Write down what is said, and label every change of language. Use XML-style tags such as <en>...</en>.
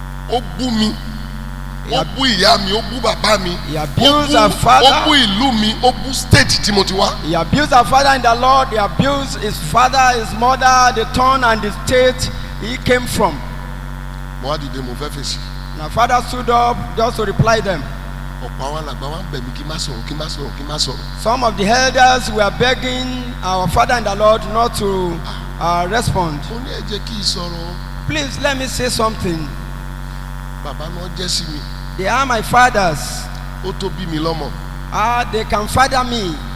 <yo>ó bú mi ó bú ìyá mi ó bú bàbá mi</yo> <en>He abused our father.</en> <yo>ó bú ìlú mi ó bú state tí mo ti wá.</yo> <en>He abused our father in the Lord. He abused his father, his mother, the town and the state he came from.</en> <yo>mo wá dìde mo fẹ́ fèsì.</yo> <en>And our father stood up just to reply them.</en> <yo>ọ̀pọ̀ àwọn alàgbà wa ń bẹ̀ mí kí n má sọ̀rọ̀ kí n má sọ̀rọ̀ kí n má sọ̀rọ̀.</yo> <en>Some of the elders were begging our father in the Lord not to respond.</en> <yo>mo ní ẹ jẹ́ kí n sọ̀rọ̀.</yo> <en>Please let me say something.</en> <yo>bàbá náà jẹ́ sí mi.</yo> <en>They are my fathers.</en> <yo>ó tó bí mi lọ́mọ.</yo> <en>They can father me.</en>